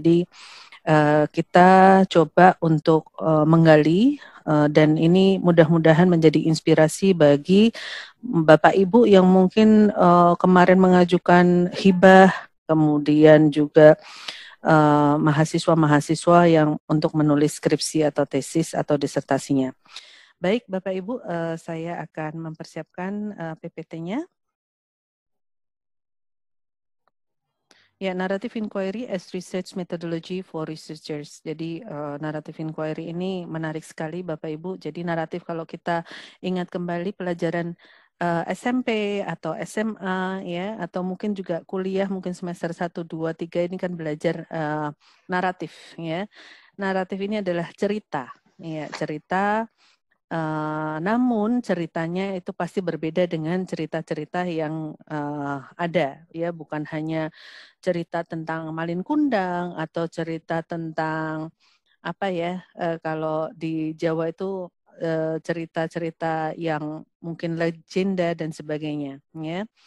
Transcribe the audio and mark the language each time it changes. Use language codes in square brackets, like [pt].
[id] Jadi kita coba untuk menggali dan ini mudah-mudahan menjadi inspirasi bagi Bapak Ibu yang mungkin kemarin mengajukan hibah, kemudian juga mahasiswa-mahasiswa yang untuk menulis skripsi atau tesis atau disertasinya. Baik Bapak Ibu, saya akan mempersiapkan PPT-nya. [en] Ya, narrative inquiry as research methodology for researchers. [id] Jadi narrative inquiry ini menarik sekali Bapak Ibu. Jadi naratif kalau kita ingat kembali pelajaran SMP atau SMA ya, atau mungkin juga kuliah mungkin semester 1, 2, 3 ini kan belajar naratif ya. Naratif ini adalah cerita ya, cerita. Namun ceritanya itu pasti berbeda dengan cerita-cerita yang ada ya, bukan hanya cerita tentang Malin Kundang atau cerita tentang apa ya, kalau di Jawa itu cerita-cerita yang mungkin legenda dan sebagainya ya.